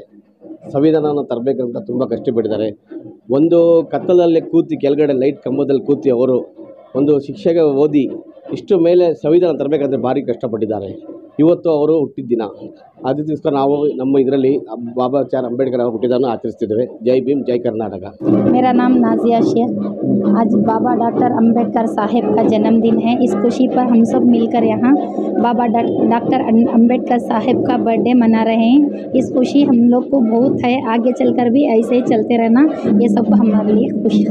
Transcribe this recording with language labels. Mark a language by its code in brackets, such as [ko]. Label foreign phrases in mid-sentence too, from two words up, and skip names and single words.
[kn] ಸಂವಿಧಾನವನ್ನು ತರಬೇಕಂತ ತುಂಬ ಕಷ್ಟಪಟ್ಟಿದ್ದಾರೆ. ಒಂದು ಕತ್ತಲಲ್ಲಿ ಕೂತಿ ಕೆಳಗಡೆ ಲೈಟ್ ಕಂಬದಲ್ಲಿ ಕೂತಿ ಅವರು ಒಂದು ಶಿಕ್ಷೆಗೆ ಓದಿ ಇಷ್ಟು ಮೇಲೆ ಸಂವಿಧಾನ ತರಬೇಕಂದ್ರೆ ಭಾರಿ ಕಷ್ಟಪಟ್ಟಿದ್ದಾರೆ. ಇವತ್ತು ಅವರು ಹುಟ್ಟಿದ ದಿನ. ಅದಕ್ಕೋಸ್ಕರ ನಾವು ನಮ್ಮ ಇದರಲ್ಲಿ ಬಾಬಾ ಸಾಹೇಬ್ ಅಂಬೇಡ್ಕರ್ ಅವರು ಹುಟ್ಟಿದನ್ನು ಆಚರಿಸ್ತಿದ್ದೇವೆ. [hi] जय भीम, जय कर्नाटक। मेरा नाम नाजिया शेख। आज बाबा डॉक्टर अंबेडकर साहब का जन्मदिन है। इस खुशी पर हम सब मिलकर यहाँ बाबा डॉक्टर अंबेडकर साहब का बर्थडे मना रहे हैं। इस खुशी हम लोग को बहुत है। आगे चलकर भी ऐसे ही चलते रहना, ये सब हमारे लिए खुशी।